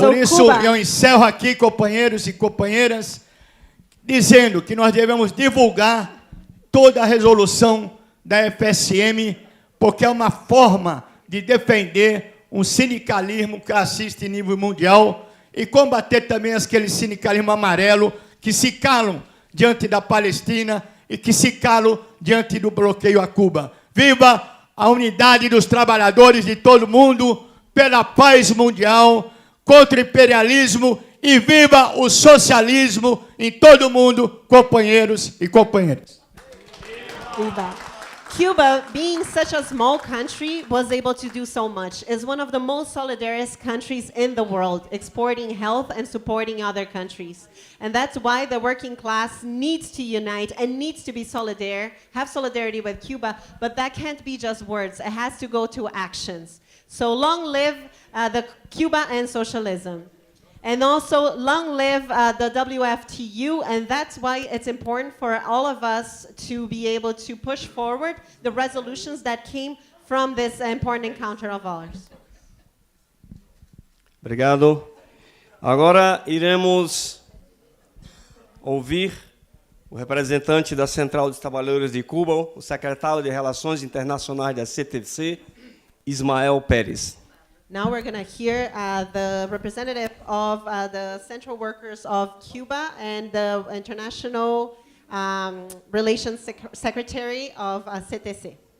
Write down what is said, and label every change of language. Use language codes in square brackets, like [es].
[pt] Por isso, eu encerro aqui, companheiros e companheiras, dizendo que nós devemos divulgar toda a resolução da FSM, porque é uma forma de defender um sindicalismo classista em nível mundial e combater também aquele sindicalismo amarelo que se calam diante da Palestina e que se calam diante do bloqueio a Cuba. Viva a unidade dos trabalhadores de todo mundo, pela paz mundial, contra o imperialismo e viva o socialismo em todo o mundo, companheiros e companheiras. Viva. [en] Cuba, being such a small country, was able to do so much. Is one of the most solidarious countries in the world, exporting health and supporting other countries. And that's why the working class needs to unite and needs to be have solidarity with Cuba, but that can't be just words. It has to go to actions. So long live the Cuba and socialism. And also, long live the WFTU, and that's why it's important for all of us to be able to push forward the resolutions that came from this important encounter of ours. [pt] Obrigado. Agora iremos ouvir o representante da Central dos Trabalhadores de Cuba, o secretário de Relações Internacionais da CTC, Ismael Pérez. [en] Now we're going to hear the representative of the Central Workers of Cuba and the International Relations Secretary of CTC.